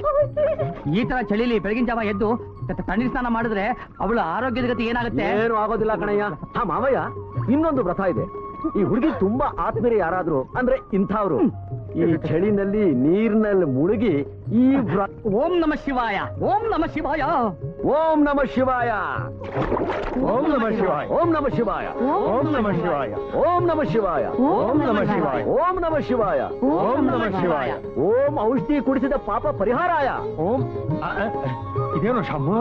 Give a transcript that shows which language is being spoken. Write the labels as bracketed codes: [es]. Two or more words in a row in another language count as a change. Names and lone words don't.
[kn] ಈ ತರ ಚಳಿಲಿ ಬೆಳಗಿನ ಜಾವ ಎದ್ದು ತಣ್ಣೀರ್ ಸ್ನಾನ ಮಾಡಿದ್ರೆ ಅವಳ ಆರೋಗ್ಯದ ಗತಿ ಏನಾಗುತ್ತೆ? ಏನು ಆಗೋದಿಲ್ಲ ಕಣಯ್ಯ. ಹಾ ಮಾಮಯ್ಯ, ಇನ್ನೊಂದು ವ್ರತ ಇದೆ. ಈ ಹುಡುಗಿ ತುಂಬಾ ಆತ್ಮೀಯ ಯಾರಾದ್ರು ಅಂದ್ರೆ ಇಂಥವ್ರು ಈ ಚಳಿನಲ್ಲಿ ನೀರಿನಲ್ಲಿ ಮುಳುಗಿ ಈ [sa] ಓಂ ನಮ ಶಿವಾಯ, ಓಂ ನಮ ಶಿವಾಯ, ಓಂ ನಮ ಶಿವಾಯ, ಓಂ ನಮ ಶಿವಾಯ, ಓಂ ನಮ ಶಿವಾಯ, ಓಂ ನಮ ಶಿವಾಯ, ಓಂ ನಮ ಶಿವಾಯ, ಓಂ ನಮ ಶಿವಾಯ, ಓಂ ನಮ ಶಿವಾಯ, ಓಂ ನಮ ಶಿವಾಯ, [kn] ಓಂ ಔಷಧಿ ಕುಡಿಸಿದ ಪಾಪ ಪರಿಹಾರಾಯ. ಓಂ. ಇದೇನು ಶಾಮು?